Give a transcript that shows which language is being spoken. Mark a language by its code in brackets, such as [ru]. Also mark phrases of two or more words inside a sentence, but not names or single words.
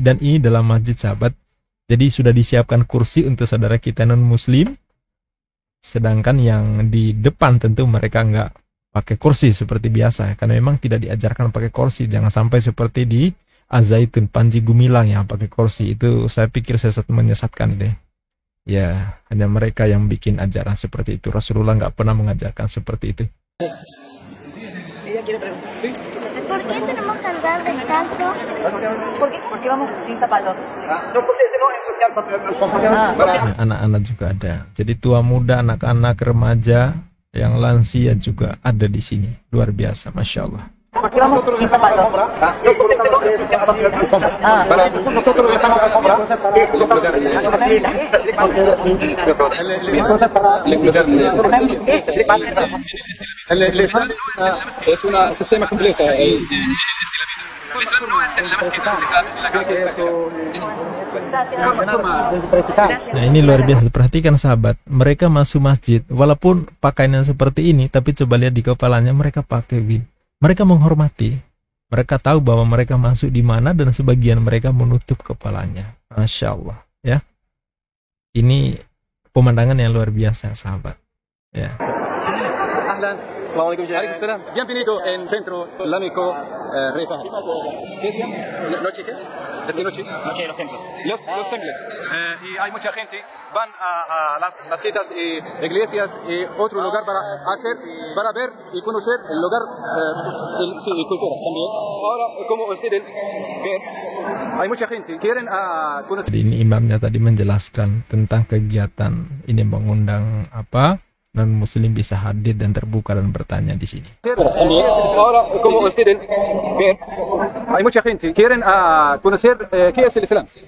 [id] Dan ini dalam masjid sahabat, jadi sudah disiapkan kursi untuk saudara kita non muslim, sedangkan yang di depan tentu mereka nggak pakai kursi seperti biasa karena memang tidak diajarkan pakai kursi. Jangan sampai seperti di Azaitun Panji Gumilang yang pakai kursi, itu saya pikir menyesatkan deh. Ya, hanya mereka yang bikin ajaran seperti itu. Rasulullah nggak pernah mengajarkan seperti itu. [es] ¿Por qué tenemos que andar descalzos? ¿Por qué? Porque vamos sin zapatos. no, porque si no ensuciar [id] Anak-anak juga ada. Jadi tua muda, anak-anak, remaja, yang lansia juga ada di sini. Luar biasa, [ar] ما شاء الله. [es] ¿Por qué vamos sin zapatos? Para nosotros besamos alfombra. El Islam es un sistema completo. [id] Nah ini luar biasa, perhatikan sahabat, mereka masuk masjid walaupun pakaiannya seperti ini, tapi coba lihat di kepalanya mereka pakai win. Mereka menghormati, mereka tahu bahwa mereka masuk di mana dan sebagian mereka menutup kepalanya. [ar] ما شاء الله [id] ya, ini pemandangan yang luar biasa sahabat ya. Assalamualaikum. Waalaikumsalam. [es] Bienvenido en Centro Islámico Rey Fahd. ¿Qué se llama? ¿Noche qué? ¿Esta noche? Noche de los templos. Los templos. Y hay mucha gente, van a las mezquitas y iglesias y otro lugar para ver y conocer el lugar y culturas también. Ahora, como ustedes ven, hay mucha gente quieren conocer. [id] Jadi ini imamnya tadi menjelaskan tentang kegiatan ini, mengundang apa non muslim bisa hadir dan terbuka dan bertanya di sini. [es] Ahora, como ustedes ven, hay mucha gente quieren conocer qué es el Islam.